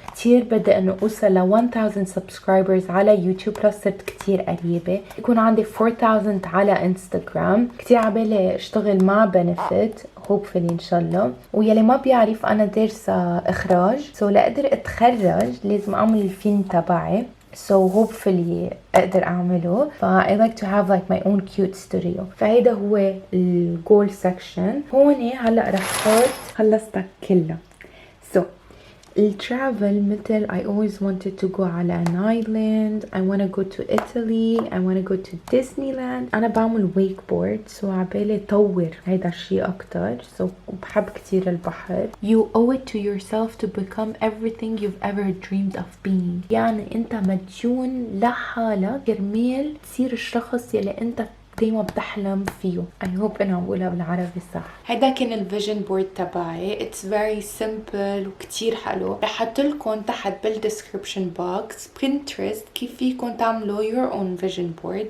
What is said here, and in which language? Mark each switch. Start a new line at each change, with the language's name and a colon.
Arabic: كتير بدي انه اوصل ل 1000 سبسكرايبرز على يوتيوب، بلس صرت كتير قريبة. يكون عندي 4000 على انستغرام. كتير عبالي اشتغل مع بنفيت hopefully ان شاء الله. ويلي ما بيعرف انا دارسة اخراج، لاقدر اتخرج لازم اعمل الفيلم تبعي، hopefully اقدر اعمله.
English: I like to have like my own cute studio.
Arabic: فهيدا هو الجول سكشن. هون هلا رح احط خلصتها كلها. الترافل مثل
English: I always wanted to go
Arabic: على
English: an island, I want to go to Italy, I want to go to Disneyland.
Arabic: أنا بعمل wakeboard عبالي طور هيدا الشي أكتر. بحب كتير البحر.
English: You owe it to yourself to become everything you've ever dreamed of being.
Arabic: يعني أنت مديون لحالك كرمال تصير الشخص يلي أنت دايما بتحلم فيه.
English: I hope
Arabic: انه عم بقولها بالعربي صح. هيدا كان الفيجن بورد تبعي.
English: It's very simple
Arabic: وكتير حلو. رح احط لكم تحت بالديسكريبشن بوكس Pinterest كيف فيكم تعملوا
English: your own vision board.